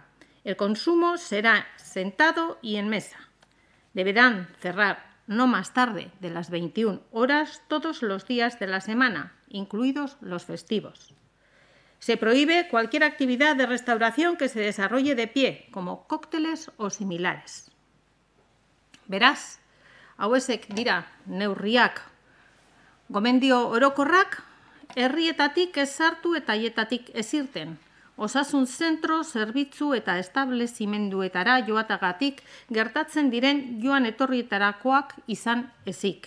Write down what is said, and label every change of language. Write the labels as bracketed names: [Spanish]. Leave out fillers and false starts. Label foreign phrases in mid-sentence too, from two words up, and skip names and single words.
[Spanish] El consumo será sentado y en mesa. Deberán cerrar no más tarde de las 21 horas todos los días de la semana, incluidos los festivos. Se prohíbe cualquier actividad de restauración que se desarrolle de pie, como cócteles o similares. [Basque] Beraz, hauek dira neurriak. Gomendio orokorrak, herrietatik ez sartu eta haietatik ez irten. Osasun zentro, zerbitzu eta establezimenduetara joatagatik gertatzen diren joan etorrietarakoak izan ezik.